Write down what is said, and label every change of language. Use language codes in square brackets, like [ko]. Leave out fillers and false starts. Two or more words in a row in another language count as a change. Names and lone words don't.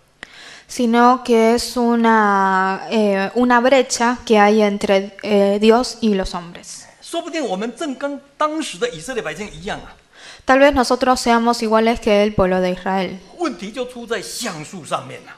[es] Sino que es una brecha que hay entre Dios y los hombres. [zh] 说不定我们正跟当时的以色列百姓一样啊， [es] Tal vez nosotros seamos iguales que el pueblo de Israel. [zh] 问题就出在橡树上面啊。